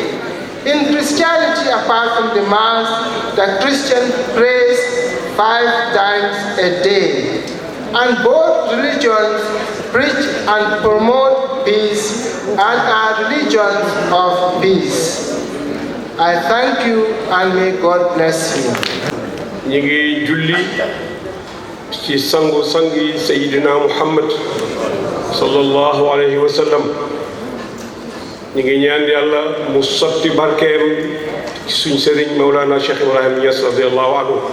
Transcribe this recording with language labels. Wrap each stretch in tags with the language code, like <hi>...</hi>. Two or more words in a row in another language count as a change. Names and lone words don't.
<en>In Christianity, apart from the Mass, the Christian prays 5 times a day. And both religions preach and promote peace and are religions of peace. I thank you and may God bless you.</en> <wo>ñi ngi julli ci sangu sangi Sayyidina Muhammad</wo> <ar>صلى الله عليه وسلم.</ar> <wo>ñi ngi ñaan Yàlla mu sotti barkeem ci suñ sëriñ Mawlana Cheikh Ibrahim Niass</wo> <ar>رضي الله عنه.</ar>